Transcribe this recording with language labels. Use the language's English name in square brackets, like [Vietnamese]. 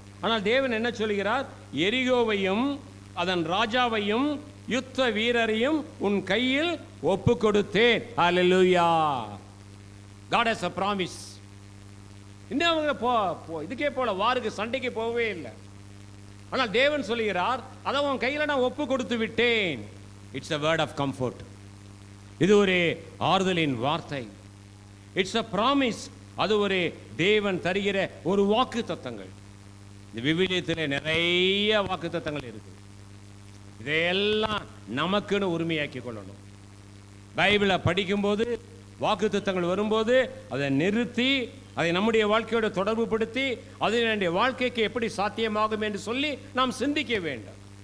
[Tamil] ஆனால் தேவன் என்ன சொல்கிறார்? எரிகோவையும் அதன் ராஜாவையும் யுத்த வீரரையும் உன் கையில் ஒப்பு கொடுத்தேன். ஹல்லேலூயா. [English] God has a promise. [Tamil] இன்னும் அவங்க இதுக்கே போல வாருக்கு சண்டைக்கு போகவே இல்லை. ஆனால் தேவன் சொல்கிறார், அதை உன் கையில் நான் ஒப்பு கொடுத்து விட்டேன். [English] It's a word of comfort. [Tamil] இது ஒரு ஆறுதலின் வார்த்தை. [English] It's a promise. [Tamil] அது ஒரு தேவன் தருகிற ஒரு வாக்கு தத்தங்கள். இந்த விவிலியத்தில் நிறைய வாக்கு தத்தங்கள் இருக்கு. இதையெல்லாம் நமக்குன்னு உரிமையாக்கி கொள்ளணும். பைபிளை படிக்கும்போது வாக்கு தத்தங்கள் வரும்போது அதை நிறுத்தி அதை நம்முடைய வாழ்க்கையோட தொடர்பு படுத்தி அது என்னுடைய வாழ்க்கைக்கு எப்படி சாத்தியமாகும் என்று சொல்லி நாம் சிந்திக்க வேண்டும்.